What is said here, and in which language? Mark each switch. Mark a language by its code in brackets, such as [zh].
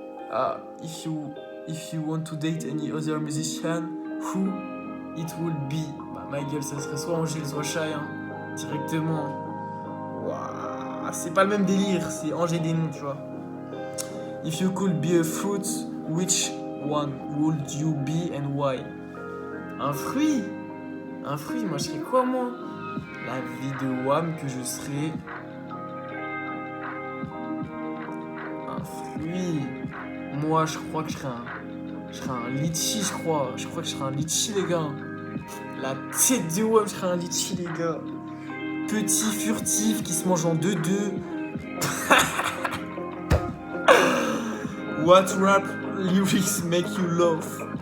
[en] Ah, if you want to date any other musician, who it would be? [fr] Bah, ma gueule, ça serait soit Angèle, soit Shai, hein, directement. Waouh, c'est pas le même délire, c'est Angèle des noms, tu vois. [en] If you could be a fruit, which one would you be and why? [fr] Un fruit? Un fruit, moi je serais quoi, moi? La vie de Wham que je serais... Un fruit. Moi, je crois que je serais un litchi, je crois. Je crois que je serais un litchi, les gars. La tête de Wham, je serais un litchi, les gars. Petit, furtif, qui se mange en deux-deux. [en] What rap lyrics make you laugh?